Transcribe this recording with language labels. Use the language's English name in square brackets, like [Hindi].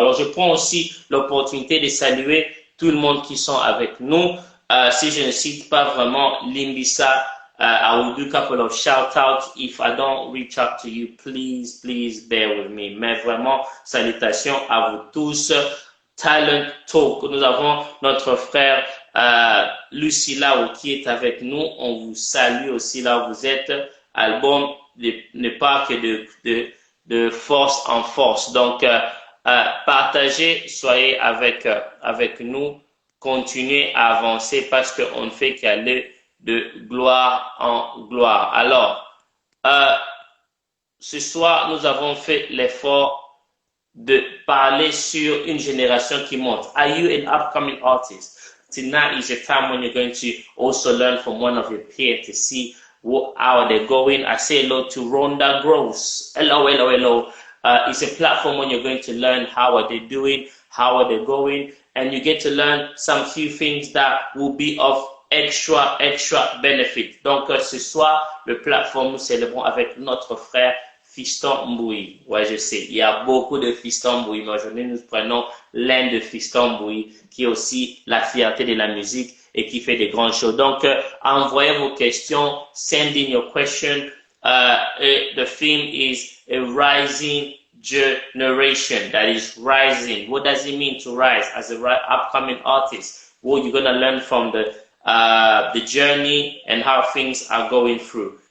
[French] Alors je prends aussi l'opportunité de saluer tout le monde qui sont avec nous. Si je ne cite pas vraiment [English] Limbisa, I will do a couple of shout outs. If I don't reach out to you, please bear with me. [French] Mais vraiment, salutations à vous tous. Talent Talk. Nous avons notre frère Lucila qui est avec nous. On vous salue aussi là où vous êtes. Album ne part que de force en force. Donc, partagez, soyez avec nous. Continuez à avancer parce qu'on ne fait qu'aller de gloire en gloire. Alors, ce soir, nous avons fait l'effort de parler sur une génération qui monte. [English] Are you an upcoming artist? Tonight is a time when you're going to also learn from one of your peers to see how they're going. I say hello to Rhonda Gross. Hello. It's a platform when you're going to learn how are they doing, how are they going, and you get to learn some few things that will be of extra benefit. [French] Donc ce soir, le plateforme, nous célébrons avec notre frère Fiston Mboui. Ouais, je sais, il y a beaucoup de Fiston Mboui, mais aujourd'hui nous prenons l'un de Fiston Mboui qui est aussi la fierté de la musique et qui fait des grandes choses. Donc envoyez vos questions, [English] send in your question. The theme is a rising generation that is rising. What does it mean to rise as a upcoming artist? Well, you're gonna learn from the journey and how things are going through.